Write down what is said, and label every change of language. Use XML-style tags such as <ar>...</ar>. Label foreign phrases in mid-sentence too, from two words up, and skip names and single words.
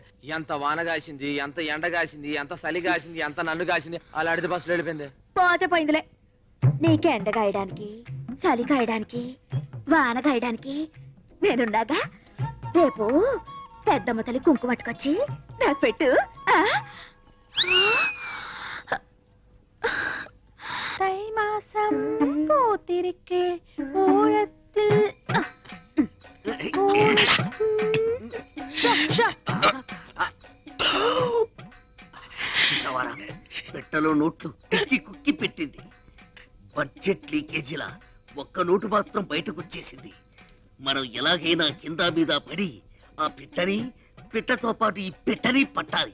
<te>ఎంత వాన కాసింది, ఎంత ఎండ కాసింది, ఎంత చలి కాసింది, ఎంత నన్ను కాసింది. అలా అడితే బస్సులో వెళ్ళిపోయింది. పోతే పోయిందిలే. నీకు ఎండ గాయడానికి, చలి కాయడానికి, వాన గాయడానికి నేనున్నాగా. రేపు పెద్దమ్మ తల్లి కుంకుమ పట్టుకొచ్చి నాకు పెట్టు.</te> <ta>தை மாசம் பூத்திருக்கே ஊழத்தில்</ta> <te>పెట్టలో నోట్లు కుక్కి కుక్కి పెట్టింది.</te> <en>budget leakage-లా</en> <te>ఒక్క నోటు మాత్రం బయటకు వచ్చేసింది. మనం ఎలాగైనా కింద మీద పడి ఆ పిట్టతో పాటు ఈ పెట్టని పట్టాలి.</te>